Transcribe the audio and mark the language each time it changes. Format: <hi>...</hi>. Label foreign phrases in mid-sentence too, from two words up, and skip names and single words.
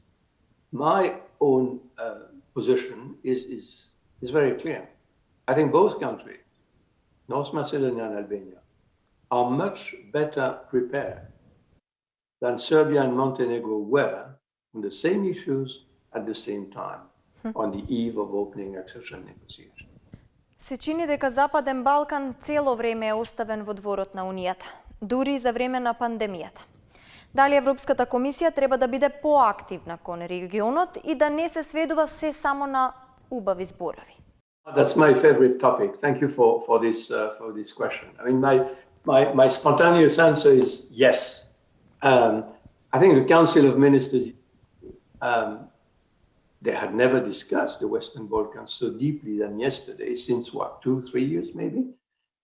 <en>My own position is very clear. I think both countries, North Macedonia and Albania, are much better prepared than Serbia and Montenegro were on the same issues at the same time, on the eve of opening accession negotiations.</en> <mk>Се чини дека Западен Балкан цело време е оставен во дворот на Унијата, дури и за време на пандемијата. Дали Европската комисија треба да биде поактивна кон регионот и да не се сведува се само на убави зборови?</mk> <en>That's my favorite topic. Thank you for this question. My spontaneous answer is yes. I think the Council of Ministers, they had never discussed the Western Balkans so deeply than yesterday, since 2-3 years maybe.</en>